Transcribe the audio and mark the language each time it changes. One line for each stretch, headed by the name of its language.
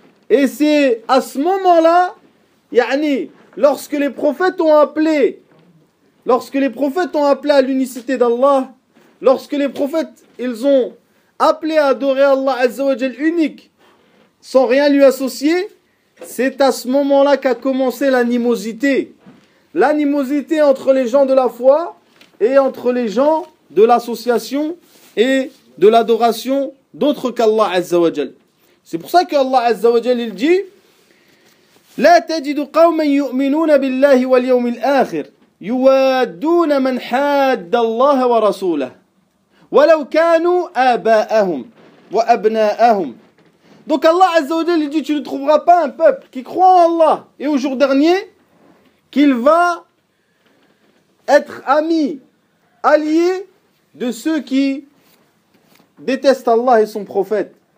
French: Et c'est à ce moment-là, يعني, lorsque les prophètes ont appelé à l'unicité d'Allah, lorsque les prophètes ils ont appelé à adorer Allah Azza wa Jal unique, sans rien lui associer, c'est à ce moment-là qu'a commencé l'animosité. L'animosité entre les gens de la foi et entre les gens de l'association et de l'adoration d'autres qu'Allah Azza wa Jal. C'est pour ça qu'Allah Azza wa Jal il dit
Arabic: لا تجد قوما يؤمنون بالله واليوم الآخر يوادون من حاد الله ورسوله ولو كانوا آباءهم وأبناءهم.
French: Donc Allah Azza wa Jal dit, tu ne trouveras pas un peuple qui croit en Allah et au jour dernier qu'il va être ami, allié de ceux qui détestent Allah et son prophète.